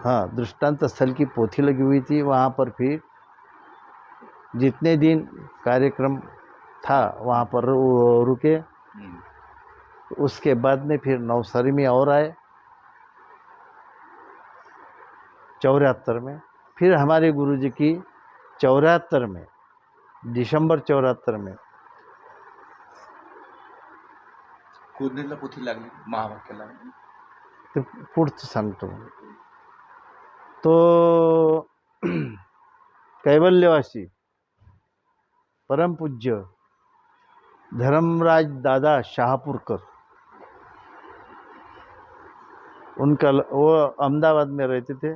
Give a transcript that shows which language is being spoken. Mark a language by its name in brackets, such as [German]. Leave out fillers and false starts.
[Hindi] हाँ, दृष्टांत स्थल की पोथी लगी हुई थी। वहाँ पर फिर जितने दिन कार्यक्रम था वहाँ पर रुके। उसके बाद में फिर नवसारी में और आए 74 में। फिर हमारे गुरुजी की 74 में दिसंबर 74 में [Marathi] कोरणीला पोथी लागली महावाक्याला. ते पुढचं सांगतो. [Hindi] तो कैवल्यवासी परमपूज्य धर्मराज दादा शाहपुरकर, उनका वो अहमदाबाद में रहते थे.